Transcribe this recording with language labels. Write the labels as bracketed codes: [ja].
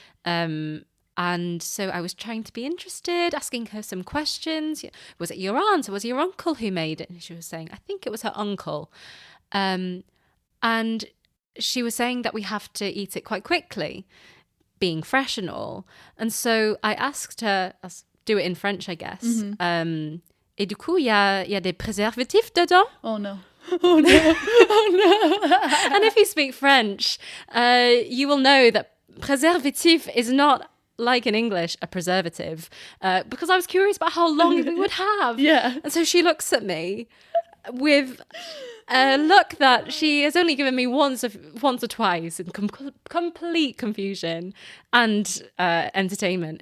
[en] And so I was trying to be interested, asking her some questions. Was it your aunt or was it your uncle who made it? And she was saying, I think it was her uncle. And she was saying that we have to eat it quite quickly, being fresh and all. And so I asked her, I'll do it in French, I guess. [fr] Et du coup, il y a des préservatifs dedans? [en] Oh no. Oh no. Oh no. And if you speak French, you will know that préservatif is not, like in English, a preservative, because I was curious about how long we would have. Yeah. And so she looks at me with a look that she has only given me once or twice, in complete confusion and entertainment.